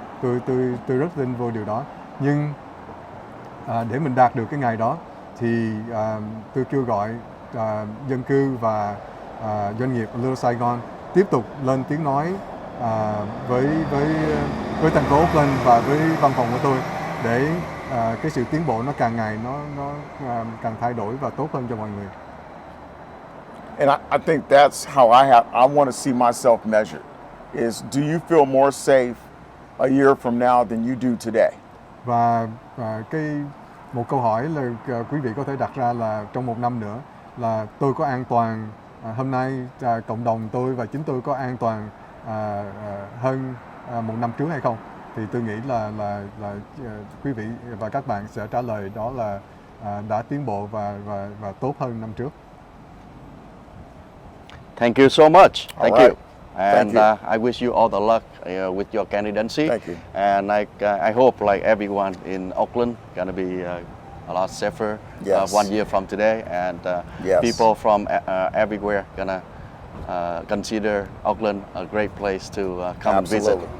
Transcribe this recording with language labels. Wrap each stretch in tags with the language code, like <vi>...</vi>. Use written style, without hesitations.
<vi>Tôi rất tin vô điều đó. Nhưng để mình đạt được cái ngày đó thì tôi kêu gọi dân cư và doanh nghiệp Little Saigon tiếp tục lên tiếng nói với thành phố Oakland và với văn phòng của tôi để cái sự tiến bộ nó càng ngày nó càng thay đổi và tốt hơn cho mọi người.</vi> <en>And I think that's how I want to see myself measured, is do you feel more safe a year from now than you do today?</en> <vi>Và một câu hỏi là quý vị có thể đặt ra là trong 1 năm nữa là tôi có an toàn, hôm nay cộng đồng tôi và chính tôi có an toàn hơn 1 năm trước hay không? Thì tôi nghĩ là quý vị và các bạn sẽ trả lời đó là đã tiến bộ và tốt hơn năm trước.</vi> <en>Thank you so much. Thank right. you. And I wish you all the luck with your candidacy. Thank you. And I hope like everyone in Oakland gonna be a lot safer Yes. 1 year from today, and Yes. people from everywhere gonna consider Oakland a great place to come and visit.</en>